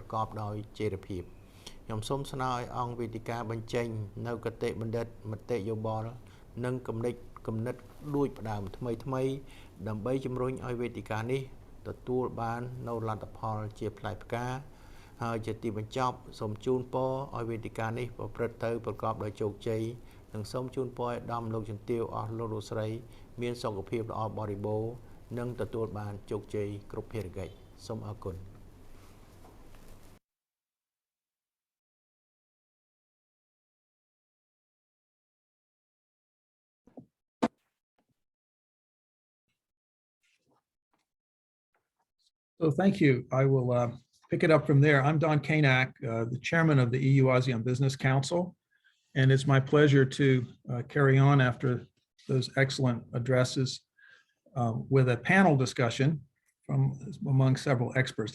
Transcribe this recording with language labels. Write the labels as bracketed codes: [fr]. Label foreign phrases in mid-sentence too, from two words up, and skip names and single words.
[km] កបដោយចីរភាពខ្ញុំសូមស្នើឲ្យអង្គវេទិកាបញ្ចេញនៅគតិបណ្ឌិតមតិយោបល់និងគំនិតដូចផ្ដើមថ្មីដើម្បីជំរុញឲ្យវេទិកានេះទទួលបាននៅលទ្ធផលជាផ្លែផ្កាហើយជាទីបញ្ចប់សូមជូនពរឲ្យវេទិកានេះប្រព្រឹត្តទៅប្រកបដោយជោគជ័យនិងសូមជូនពរឲ្យដំលោកជំទាវអស់លោកស្រីមានសុខភាពល្អបរិបូរណ៍និងទទួលបានជោគជ័យគ្រប់ភារកិច្ចសូមអរគុណ [en] So thank you. I will pick it up from there. I'm Don Kanak, the chairman of the EU-ASEAN Business Council, and it's my pleasure to carry on after those excellent addresses with a panel discussion from among several experts.